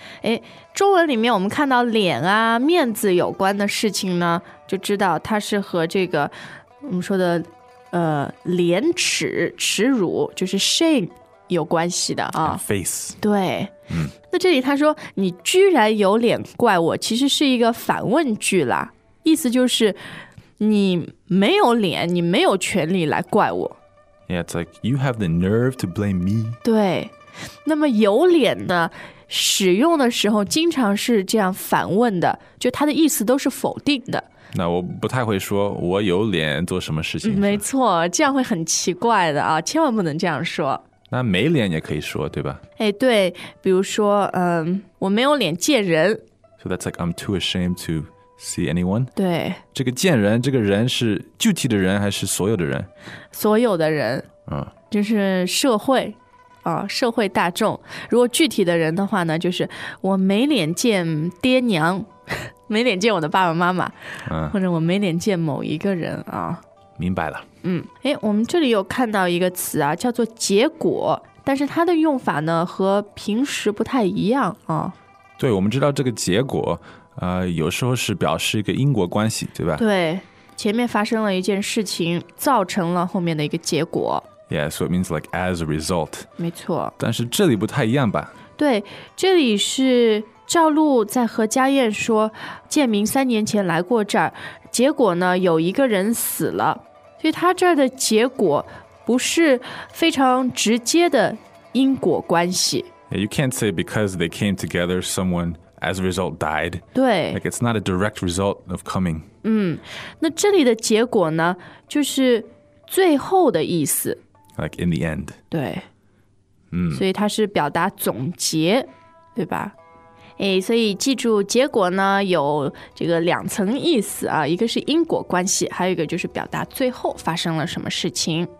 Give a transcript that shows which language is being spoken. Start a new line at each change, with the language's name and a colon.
Chinese: 哎，中文里面我们看到脸啊、面子有关的事情呢，就知道它是和这个我们说的廉耻、耻辱，就是 shame 有关系的啊。
English: Face。
Chinese: 对，嗯。那这里他说你居然有脸怪我，其实是一个反问句啦，意思就是你没有脸，你没有权利来怪我。
English: Yeah, it's like you have the nerve to blame me.
Chinese: 对。那么有脸呢，使用的时候经常是这样反问的，就他的意思都是否定的。那我不太会说我有脸做什么事情。没错，这样会很奇怪的啊，千万不能这样说。那没脸也可以说，对吧？哎，对，比如说我没有脸见人。
English: So that's like I'm too ashamed to see anyone.
Chinese: 对，这个见人，这个人是具体的人还是所有的人？所有的人，嗯，就是社会啊，社会大众。如果具体的人的话呢，就是我没脸见爹娘，没脸见我的爸爸妈妈，或者我没脸见某一个人啊。明白了。嗯，哎，我们这里有看到一个词啊，叫做结果，但是它的用法呢和平时不太一样啊。对，我们知道这个结果，有时候是表示一个因果关系，对吧？对，前面发生了一件事情，造成了后面的一个结果。
English: Yeah, so it means like as a result.
Chinese: 没错。但是这里不太一样吧？对，这里是赵露在和家燕说，建明三年前来过这儿，结果呢，有一个人死了。所以他这儿的结果不是非常直接的因果关系。
English: You can't say because they came together, someone as a result died.
Chinese: 对。
English: Like it's not a direct result of coming.
Chinese: 嗯，那这里的结果呢，就是最后的意思。
English: Like in the end.
Chinese: 对。嗯。所以它是表达总结，对吧？哎，所以记住结果呢有这个两层意思啊，一个是因果关系，还有一个就是表达最后发生了什么事情。